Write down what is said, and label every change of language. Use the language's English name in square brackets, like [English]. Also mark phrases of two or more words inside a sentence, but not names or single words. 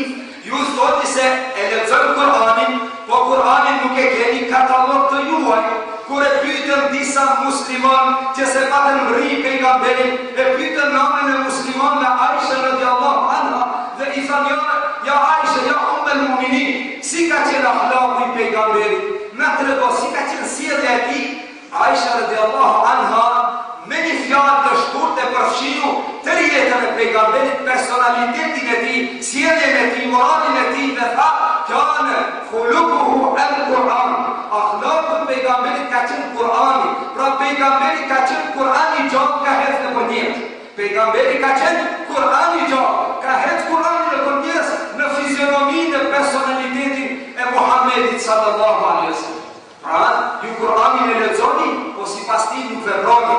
[Albanian] Ju thoni se e lexojnë Kur'anin, po Kur'anin nuk e keni katalog të juaj. Kur e pyetën disa musliman që se patën rri pejgamberin, e pyetën namën e musliman me Aisha [Arabic] radhiyallahu anha [Albanian] dhe i thanë, ja Aisha, [Arabic] ja ummul mu'minin, [Albanian] si ka qenë akhlaqi i pejgamberit? Na trego si ka qenë sjellja e tij? Aisha [Arabic] radhiyallahu anha [Albanian] me një fjalë të shkurtë e përfshiu tërë jetën e pejgamberit, personalitetin e tij, sjelljen e tij, moralin e tij, dhe tha, [Arabic] "كان خلقه القرآن." [Albanian] Akhlaqi i pejgamberit ka qenë Kur'ani. Pra pejgamberi ka qenë Kur'ani gjatë ka hedhë në përnjerës. Pejgamberi ka qenë Kur'ani gjatë, ka hedhë Kur'ani në përnjerës në fizionominë e personalitetin e Muhammedit [Arabic] sallallahu alaihi wasallam. [Albanian] Pra, ju Kur'anin e lexoni, po si pas veproni.